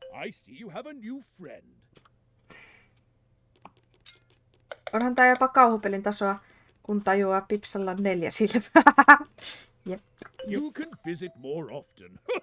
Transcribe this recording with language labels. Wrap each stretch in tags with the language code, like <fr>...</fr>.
<en>I see you have a new friend.</en> <fi>Onhan tää jopa kauhupelin tasoa, kun tajuaa Pipsalla on 4 silmää. Jep.</fi> <en>You can visit more often.</en>